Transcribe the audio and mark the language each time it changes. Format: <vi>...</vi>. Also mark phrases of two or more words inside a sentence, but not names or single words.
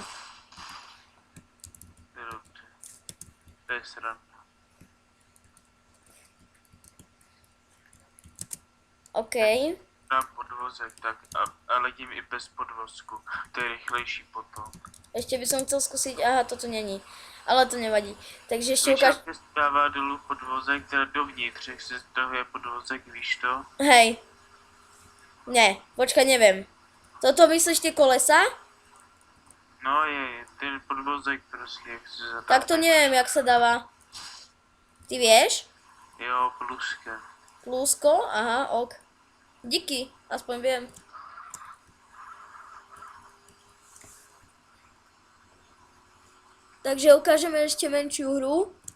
<cs>To je dobře. To je sranda. OK. Dám podvozek, tak a letím i bez podvozku. To je rychlejší potom.</cs> <sk>Ešte by som chcel skúsiť, aha,</sk> <cs>toto není. Ale to nevadí. Takže ešte Víš,</cs> <sk>ukáž...</sk> <cs>jak se dává dolů podvozek, teda dovnitř, jak se stahuje podvozek, víš to?</cs> <sk>Hej. Ne, počkaj, neviem. Toto myslíš tie kolesa?</sk> <cs>No ten podvozek prostě, jak se zatáhne.</cs> <sk>Tak to neviem, jak sa dáva. Ty vieš?</sk> <cs>Jo, pluska.</cs> <sk>Plusko? Aha, ok. Díky, aspoň viem. Takže ukážeme ešte menšiu hru.</sk>